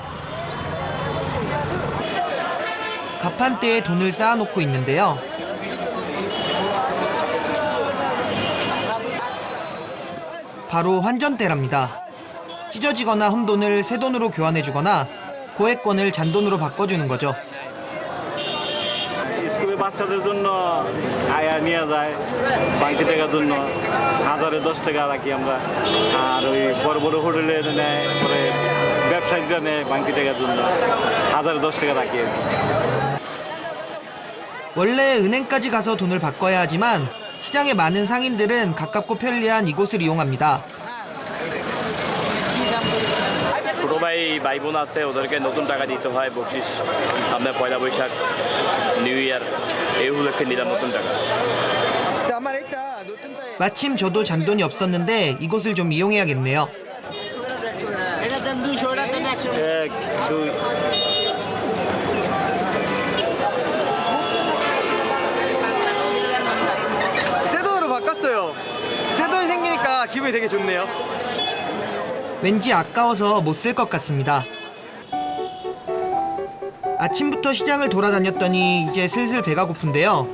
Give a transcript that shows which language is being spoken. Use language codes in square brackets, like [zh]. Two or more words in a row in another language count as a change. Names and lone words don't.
[ko] 가판대에 돈을 쌓아놓고 있는데요. 바로 환전대랍니다. 찢어지거나 흠 돈을 새 돈으로 교환해주거나 고액권을 잔돈으로 바꿔주는 거죠. [bn] স্কুলে বাচ্চাদের জন্য আয়া নিয়ে যায় বাংতি টাকার জন্য 1010 টাকা রাখি আমরা আর ওই বড় বড় হোটেলে নেয় পরে ব্যবসায়িকরা নেয় বাংতি টাকার জন্য 1010 টাকা রাখি আর কি [ko] 원래 은행까지 가서 돈을 바꿔야 하지만 시장의 많은 상인들은 가깝고 편리한 이곳을 이용합니다. [bn] ছোট ভাই বোন আছে ওদেরকে নতুন টাকা দিতে হয় বকশিস আপনার পয়লা বৈশাখ [en] New Year [bn] এই উপলক্ষে নিলাম নতুন টাকা [ko] 마침 저도 잔돈이 없었는데 이곳을 좀 이용해야겠네요. [bn] এক দুই [ko] 새 돈으로 바꿨어요. 새 돈 생기니까 기분이 되게 좋네요. 왠지 아까워서 못 쓸 것 같습니다. 아침부터 시장을 돌아다녔더니 이제 슬슬 배가 고픈데요.